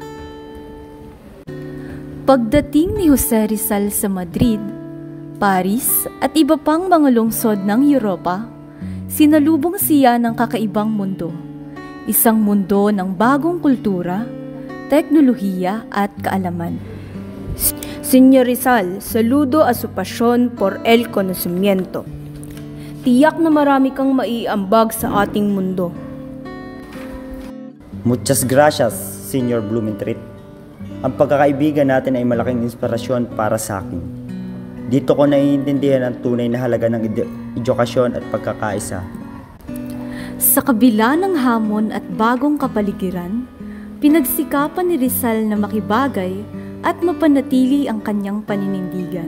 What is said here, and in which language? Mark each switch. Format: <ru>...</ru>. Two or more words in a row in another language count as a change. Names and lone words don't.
<tl>Pagdating ni Jose Rizal sa Madrid, Paris at iba pang mga lungsod ng Europa, sinalubong siya ng kakaibang mundo. Isang mundo ng bagong kultura, teknolohiya at kaalaman.</tl> <es>Señor Rizal, saludo a su pasión por el conocimiento.</es> <tl>Tiyak na marami kang maiambag sa ating mundo.</tl> <es>Muchas gracias, Senior Blumentritt.</es> <tl>Ang pagkakaibigan natin ay malaking inspirasyon para sa akin. Dito ko naiintindihan ang tunay na halaga ng edukasyon at pagkakaisa. Sa kabila ng hamon at bagong kapaligiran, pinagsikapan ni Rizal na makibagay at mapanatili ang kanyang paninindigan.</tl>